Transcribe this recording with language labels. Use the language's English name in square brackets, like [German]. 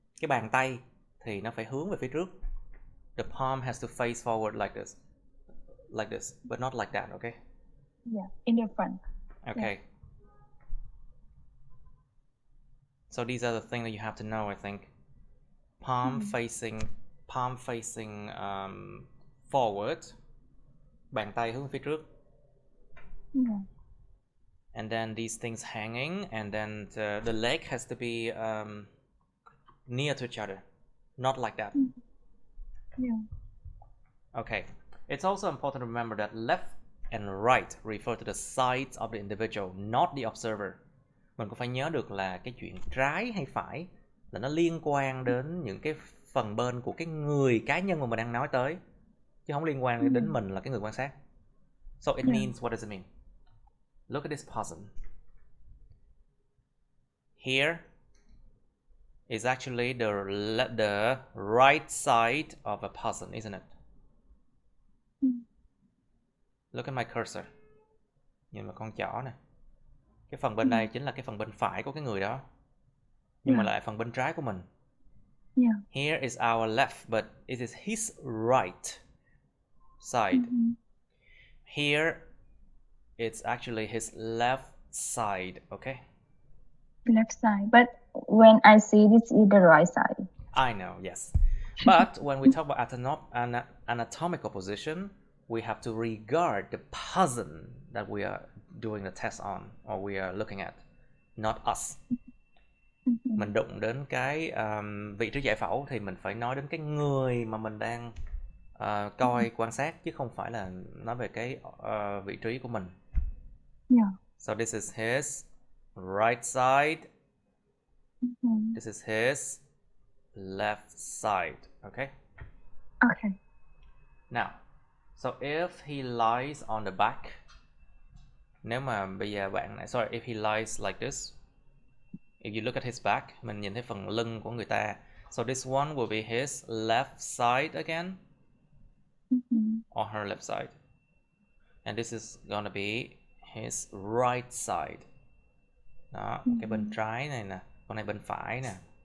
[Vietnamese] Cái bàn tay thì nó phải hướng về phía trước. [English] The palm has to face forward like this, but not like that, okay? Yeah, in the front. Okay. Yeah. So these are the things that you have to know, I think. Palm facing forward. [Vietnamese] Bàn tay hướng phía trước. [English] Yeah. And then these things hanging, and then the leg has to be near to each other, not like that. Yeah. Okay. It's also important to remember that left and right refer to the sides of the individual, not the observer. [Vietnamese] Mình cũng phải nhớ được là cái chuyện trái hay phải là nó liên quan đến những cái phần bên của cái người cá nhân mà mình đang nói tới, chứ không liên quan đến mình là cái người quan sát. [English] So it means, what does it mean? Look at this person. Here is actually the right side of a person, isn't it? Look at my cursor. [Vietnamese] Nhìn vào con chỏ này. Cái phần bên đây chính là cái phần bên phải của cái người đó. Nhưng mà lại phần bên trái của mình. [English] Yeah. Here is our left, but it is his right side. Here, it's actually his left side, okay? Left side, but when I see this is the right side. I know, yes. But when we talk about anatomical position, we have to regard the person that we are doing the test on, or we are looking at, not us. [Vietnamese] Mình đụng đến cái vị trí giải phẫu thì mình phải nói đến cái người mà mình đang coi, quan sát, chứ không phải là nói về cái vị trí của mình. [English] Yeah. So this is his right side. This is his left side. Okay? Okay. Now, so if he lies on the back, [Vietnamese] nếu mà bây giờ [English] if he lies like this, if you look at his back, [Vietnamese] mình nhìn thấy phần lưng của người ta. [English] So this one will be his left side again, or her left side. And this is gonna be his right side. [Vietnamese] Đó, cái bên trái này nè, con này bên phải nè.